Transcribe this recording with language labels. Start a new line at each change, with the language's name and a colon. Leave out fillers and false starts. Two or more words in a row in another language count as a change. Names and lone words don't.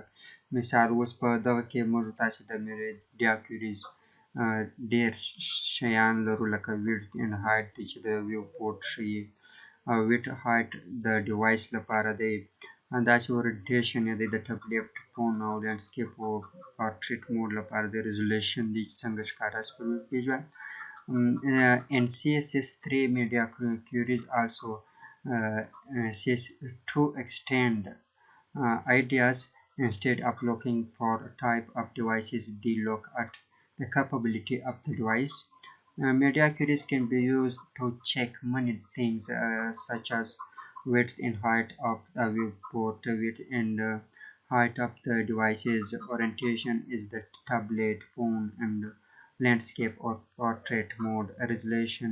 Pashto: مثال اوس په دغه کې موږ تاسې د
English: media queries
Pashto: ډېر شیان لرو لکه
English: width and height
Pashto: دی چې د ویوپورټ ښیي،
English: width height
Pashto: د ډیوایس لپاره دی، همداسې اورینټیشن یې دی د
English: tablet phone
Pashto: او لینډسکیپ او
English: portrait mode
Pashto: لپاره د ریزولوشن دی چې څنګه ښکاره شي په
English: web page
Pashto: باندې.
English: In CSS3 media queries also CSS2 extend ideas. Instead of looking for a type of devices, they look at the capability of the device. Media queries can be used to check many things such as width and height of the viewport, width and height of the devices, orientation is the tablet, phone, and landscape or portrait mode, resolution.